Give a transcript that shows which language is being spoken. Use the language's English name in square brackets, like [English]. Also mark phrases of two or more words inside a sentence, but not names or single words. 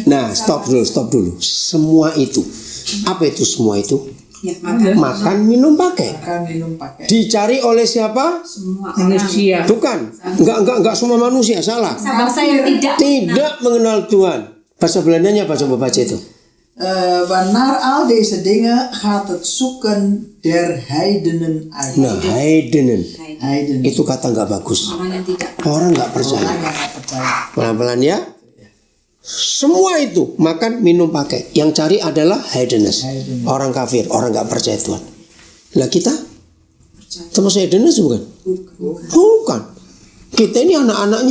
[Indonesian] Nah, stop dulu. Semua itu. Apa itu semua itu? Ya, Makan, minum, pakai. Makan, minum, pakai. Dicari oleh siapa? semua Manusia. Bukan. Enggak semua manusia, salah. bangsa yang Tidak mengenal Tuhan. Bahasa Belandanya apa coba baca itu? [Dutch] Naar al deze dingen gaat het zoeken der heidenen uit. [Indonesian] Nah, heidenen. Heidenen. Itu kata nggak bagus. orang yang tidak Orang nggak percaya. Orang yang nggak percaya. Pelan-pelan ya. Semua itu makan, minum, pakai. Yang cari adalah heidens, orang kafir, orang nggak percaya Tuhan. Nah kita termasuk heidens bukan? Bukan. Kita ini anak-anaknya.